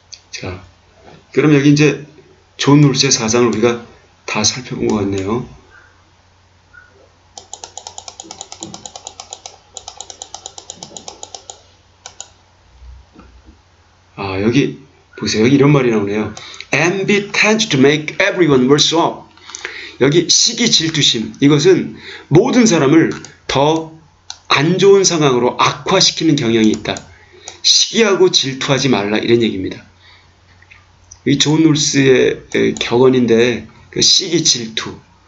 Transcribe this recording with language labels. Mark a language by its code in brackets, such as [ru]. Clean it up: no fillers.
[ko] 자, 그럼 여기 이제 존 롤스의 사상을 우리가 다 살펴본 것 같네요. 아, 여기 보세요. 여기 이런 말이 나오네요. [en] Envy tends to make everyone worse off. [ko] 여기 시기 질투심. 이것은 모든 사람을 더 안 좋은 상황으로 악화시키는 경향이 있다. 시기하고 질투하지 말라 이런 얘기입니다. 이 존 롤스의 격언인데 그 시기 질투.